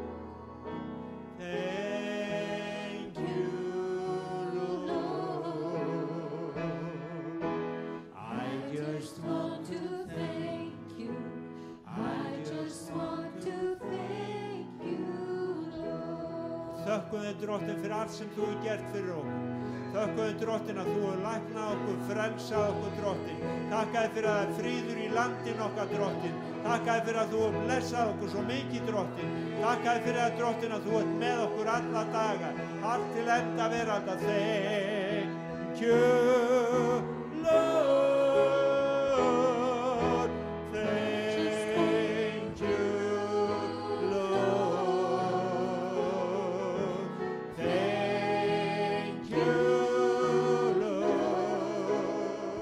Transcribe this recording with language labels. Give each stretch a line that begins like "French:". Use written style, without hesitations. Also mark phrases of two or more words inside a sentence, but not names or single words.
English: Thank you, Lord. I just want To thank you, I just want to thank you, Lord.
Icelandic: Þökkum þér, Drottinn, fyrir allt sem þú hefur gert fyrir okkur. Þökkum þér, Drottinn, að þú hefur læknað okkur, frelsað okkur, Drottinn. Takk þér fyrir að það er fríður í landin okkar, Drottinn. Takk þér fyrir að þú hefur blessað okkur svo mikið, Drottinn. Takk þér fyrir að, Drottinn, að þú ert með okkur alla daga, allt til enda veraldar.
English: Thank you, Lord. Thank you, Lord. Thank you, Lord.